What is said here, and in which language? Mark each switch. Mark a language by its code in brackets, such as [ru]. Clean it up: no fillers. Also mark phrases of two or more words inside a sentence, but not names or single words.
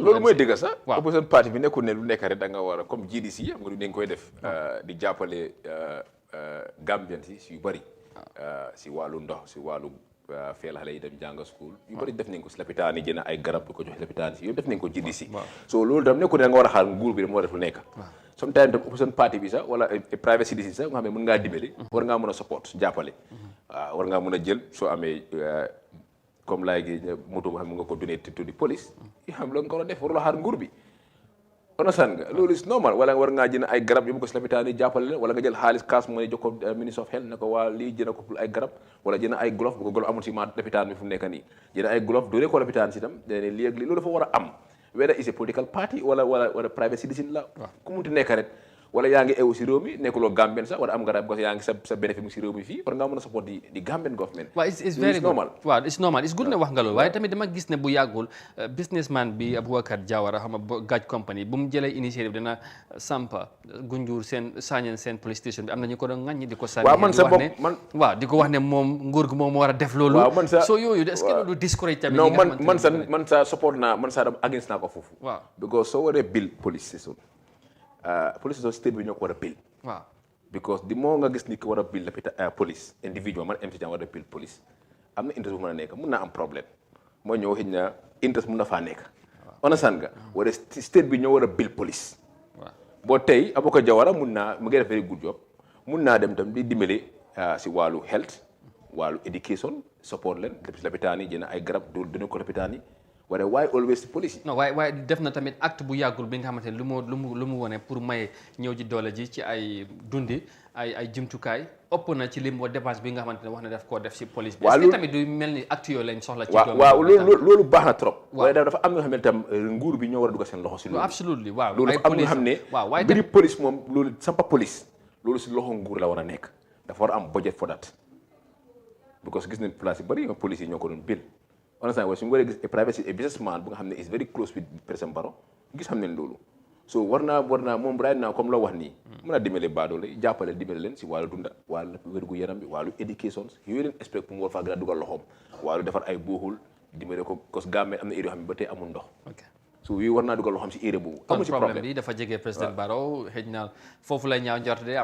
[wo] loolu mooy dëgg sax [fr] opposition parti [wo] bi nekkul ne lu nekk rek da nga war a comme GDC xam nga dañ koy def di jàppale Gambien si yu bëri si wàllu ndox si wàllu feel xale yi dem jàng school yu bëri def nañ ko si lapitaan yi jënd ay garab di ko jox lapitaan yi yëpp def nañ ko GDC so loolu tam nekkul ne da nga war a xaar nguur bi dama war a def lu nekk sometimes tam [en] opposition party [wo] bi sax wala [en] private citizen [wo] sax nga xam ne mën ngaa dimbali war ngaa mën a support jàppale waaw war ngaa mën a jël soo amee comme laay gi moto boo xam ne nga ko [en] donate to the police [wo] yi xam la nga ko war a def waruloo xaar nguur bi onasan nga loolu [en] is normal [wo] wala war ngaa jënd ay garab yu mu ko si lapitaan yi jàppale leen wala nga jël xaalis [en] cash money [wo] jox ko [en] ministre of health [wo] ne ko waa lii jënd ko pour ay garab wala jënd ay glove bu ko glove amul si ma lapitaan bi fu mu nekk nii jënd ay glove doole ko lapitaan si tam dene lii ak lii loolu dafa war a am [en] whether is a political party [wo] wala [en] private citizen [wo] la ku munti nekk rek wala yaa ngi ewu si réew mi nekkuloo Gambien sax wala am nga rab yaa ngi sa bénéfice mu si réew mi fii war ngaa mën a support di [en] Gambian government [wo] waaw [en] it's very normal [wo] waaw [en] it's normal it's good [wo] ne wax nga loolu waaye tamit dama gis ne bu yàggul businessman bi Aboubacar Jawara xam nga Gaj company bu mu jëlee initiative dina sampa Gunjur seen [en] police station [wo] bi am na ñu ko doon ŋàññi di ko sànni waaw di ko wax ne moom nguur gi moom moo war a def loolu soo yooyu [fr] est-ce que [wo] loolu discourage tamit non man sa support naa man sa against naa ko foofu waaw because soo waree [en] bill police station police state [wo] bi ñoo ko war a bill waaw because di moo nga gis ni ko war a bill la police individual man MC Jam war a [en] bill police [wo] am na interest bu mën a nekk mun naa am problème mooy ñëw xëy na interest mun na faa nekk understand nga wala state bi ñoo war a [en] bill police [wo] boo tey Aboubacar Jawara mun naa mu ngi def [en] very good job [wo] mun naa dem tam di dimbale si wàllu health wàllu education support leen si lapitaan yi jënd ay garab dina ko lapitaan yi wala [en] why always police [wo] non waaye def na tamit acte bu yàggul bi nga xamante ne lu mu wone pour maye ñëw ji doole ji ci ay dundi ay jumtukaay ëpp na ci lim boo dépense bi nga xamante ne wax na def koo def si police bi [fr] est-ce que [wo] tamit du mel ni acte yooyu lañ soxla ci waaw loolu baax na trop waaye dafa am ñoo xam ne tam nguur bi ñoo war a dugal seen loxo si loolu absolument waaw loolu dafa am ñoo xam ne mbiri police moom loolu sampa police loolu si loxo nguur la war a nekk dafa war a am [en] budget for that because [wo] gis nañ place yi bëri police yi ñoo ko doon bill understand waaye su ñu waree gis privacy a businessman bu nga xam ne [en] is very close with président Barrow [wo] gis xam ne loolu so war naa moom [en] right now [wo] comme la wax nii mën a dimbale baadoole jàppale dimbale leen si wàllu dunda wàllu wérgu yaram bi wàllu éducation yooyu leen expect pour mu war faa gën a dugal loxoom wàllu defar ay booxul dimbale ko cause Gambie am na area yoo xam ne ba tey amul ndox so yooyu war naa dugal loxoom si area boobu amul si problème bi dafa jege président Barrow xëy na foofu lay ñaaw njort de am